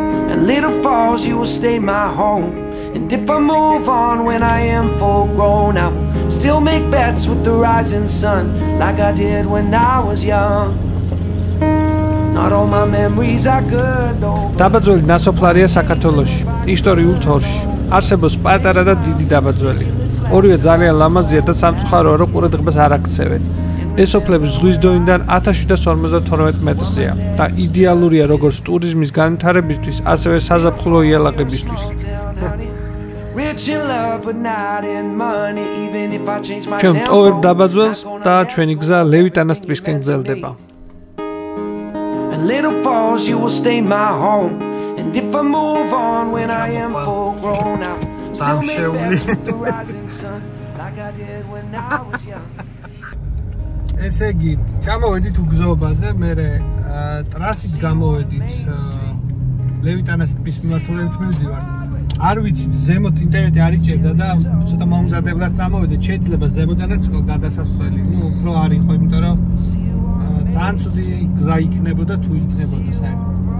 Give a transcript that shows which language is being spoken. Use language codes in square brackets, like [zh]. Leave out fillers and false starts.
[en] And Little Falls, you will stay my home. And if I move on when I am full grown, I will still make bets with the rising sun, like I did when I was young. Not all my memories are good though. [ka] დაბაძველი ნასოფლარია საქართველოში, ისტორიულ თორში. არსებობს პატარა და დიდი დაბაძველი. ორივე ძალიან ლამაზია და სამწუხაროა, რომ ყურადღებას არ აქცევენ. ეს სოფლები ზღვის დონიდან 1752 მეტრზეა და იდეალურია როგორც ტურიზმის განვითარებისთვის, ასევე საზაფხულო იალაღებისთვის. [en] Rich in love but not in money even if I change my [ka] ჩვენ ტოვებ დაბაძველს და ჩვენი გზა ლევიტანას ტბისკენ გრძელდება. [en] And little falls you will stay my home and if I move on when I am full grown I still make bets with the rising sun like I did when I was young. [ka] ესე იგი, ჩამოვედით უგზოობაზე, მე ტრასით გამოვედით ლევიტანას ტბის მიმართულებით მივდივართ. არ ვიცით, ზემოთ ინტერნეტი არ იჭერდა და ცოტა მომზადებლად წამოვედით, შეიძლება ზემოდანაც გადასასვლელი. უფრო არ იყო, იმიტომ რომ ძალიან ცუდი გზა იქნებოდა თუ იქნებოდა საერთოდ.